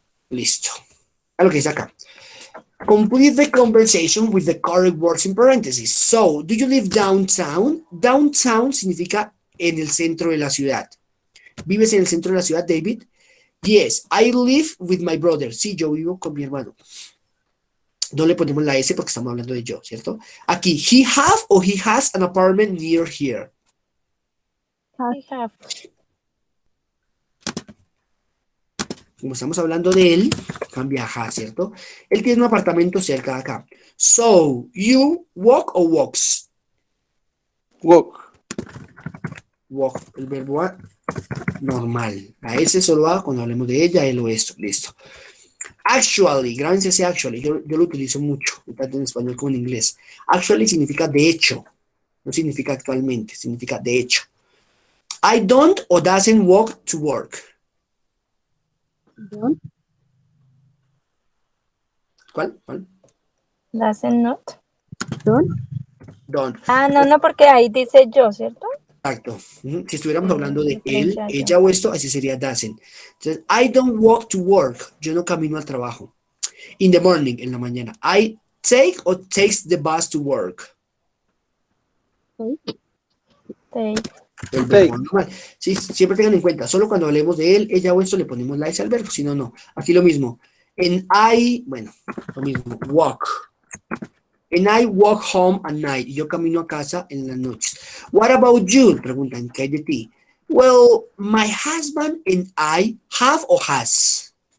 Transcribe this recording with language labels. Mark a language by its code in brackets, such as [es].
[es] Listo. A lo que dice acá. [en] Complete the conversation with the correct words in parentheses. So, do you live downtown? [es] Downtown significa en el centro de la ciudad. ¿Vives en el centro de la ciudad, David? [en] Yes, I live with my brother. [es] Sí, yo vivo con mi hermano. No le ponemos la S porque estamos hablando de yo, ¿cierto? [en] Aquí, he have o he has an apartment near here. I have. [es] Como estamos hablando de él, cambia a has, ¿cierto? Él tiene un apartamento cerca de acá. [en] So, you walk or walks? Walk. [es] Walk, el verbo a normal. A ese solo va cuando hablemos de ella, él o esto. Listo. Actually, grábense ese actually. Yo lo utilizo mucho, tanto en español como en inglés. Actually significa de hecho. No significa actualmente, significa de hecho. [en] I don't or doesn't walk to work. Don't. [es] ¿Cuál? ¿Cuál? [en] Doesn't not. Don't. Don't. [es] Ah, no, porque ahí dice yo, ¿cierto? Exacto. Si estuviéramos hablando de él, Referencia a yo. ella o esto, así sería doesn't. [en] Entonces, I don't walk to work. [es] Yo no camino al trabajo. [en] In the morning, [es] en la mañana. [en] I take or takes the bus to work. Take. [es] El verbo normal. Sí, siempre tengan en cuenta, solo cuando hablemos de él, ella o esto le ponemos la S al verbo, si no, no. Aquí lo mismo. [en] En I, [es] bueno, lo mismo, [en] walk. En I walk home at night. [es] Yo camino a casa en las noches. [en] What about you? [es] Preguntan, ¿qué hay de ti? [en] Well, my husband and I have or has.